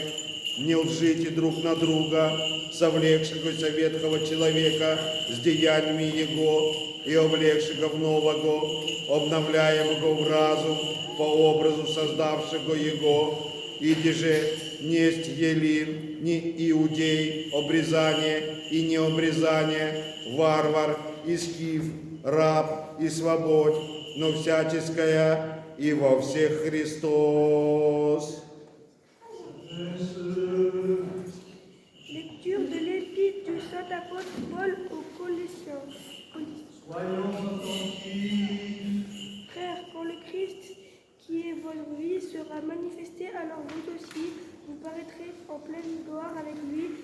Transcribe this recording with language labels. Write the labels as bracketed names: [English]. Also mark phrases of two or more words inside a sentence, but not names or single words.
[Church Slavic] Не лжите друг на друга, совлекшегося ветхого человека с деяниями его и облегшего в нового, обновляемого в разум по образу создавшего его, иди же несть елин, ни иудей, обрезание и необрезание, варвар и скиф, раб и свободь, но всяческая и во всех Христос. [French] Lecture de l'épître du Saint Apôtre Paul aux Colossiens. Soyons attentifs. Frères, quand le Christ, qui est votre vie, sera manifesté, alors vous aussi, vous paraîtrez en pleine gloire avec lui.